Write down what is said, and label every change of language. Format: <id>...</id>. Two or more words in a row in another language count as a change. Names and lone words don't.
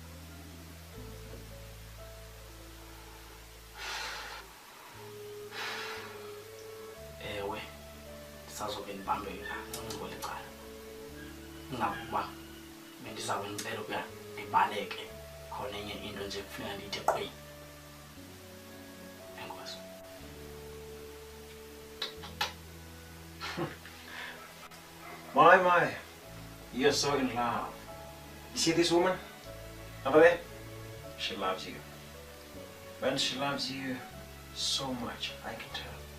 <xh>Ewe. Ndisazobe ndibambeka ngolicala. Ngakuba bendizabe ngicela ukuya ndibaleke khona enye into nje kufuneka ndithi qwi. Enkosi.</xh> <en>My. You're so in love. You see this woman? Over there? She loves you. And she loves you so much, I can tell.</en>